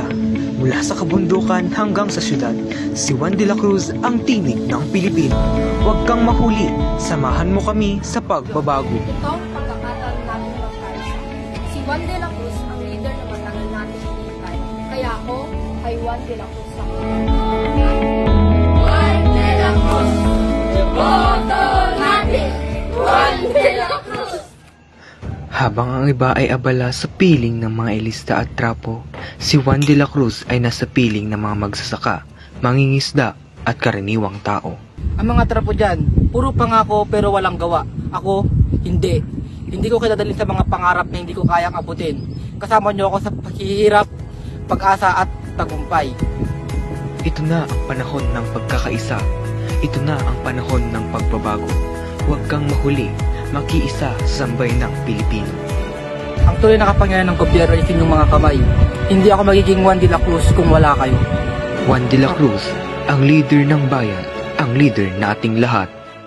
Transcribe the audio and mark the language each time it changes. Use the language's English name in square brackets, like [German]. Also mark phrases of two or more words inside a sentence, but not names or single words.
[Filipino] Mula sa kabundukan hanggang sa syudad, si Juan de la Cruz ang tinig ng Pilipino. Huwag kang mahuli, samahan mo kami sa pagbabago. Ito ang pagkakataon natin magkaisa. Si Juan de la Cruz ang leader na matagal natin hinihintay. Kaya ako ay Juan de la Cruz ako. Juan de la Cruz! Boto natin! Juan de la Cruz! Habang ang iba ay abala sa piling ng mga ilista at trapo, si Juan de la Cruz ay nasa piling ng mga magsasaka, mangingisda at karaniwang tao. Ang mga trapo dyan, puro pangako pero walang gawa. Ako, hindi. Hindi ko kinadalhin sa mga pangarap na hindi ko kayang abutin. Kasama niyo ako sa paghihirap, pag-asa at tagumpay. Ito na ang panahon ng pagkakaisa. Ito na ang panahon ng pagbabago. Huwag kang mahuli, makiisa sa sambay ng Pilipino. Ang tuloy na kapangyarihan ng gobyerno ay inyong mga kamay. Hindi ako magiging Juan de la Cruz kung wala kayo. Juan de la Cruz, ang leader ng bayan, ang leader na ating lahat.